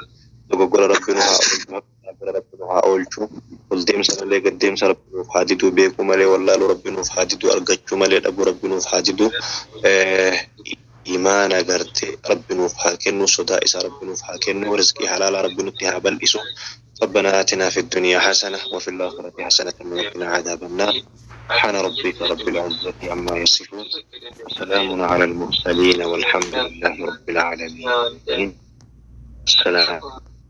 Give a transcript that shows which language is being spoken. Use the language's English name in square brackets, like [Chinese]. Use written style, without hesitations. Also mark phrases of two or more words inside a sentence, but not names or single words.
[Oromo] Dogoggora rabbi nu haa oolchu, rabbi nu haa oolchu. Ol deemsa malee gad deemsa rabbi nuuf haa didu, beekuu malee wallaaluu rabbi nuuf haa didu, argachuu malee dhabuu rabbi nuuf haa didu. Imaana gartee rabbi nuuf haa kennu, sodaa isaa rabbi nuuf haa kennu, rizqii halaalaa rabbi nutti haa bal'isu. [Arabic] ربنا آتنا في الدنيا حسنة وفي الآخرة حسنة وقنا عذاب النار. سبحان ربك رب العزة عما يصفون وسلام على المرسلين والحمد لله رب العالمين. السلام.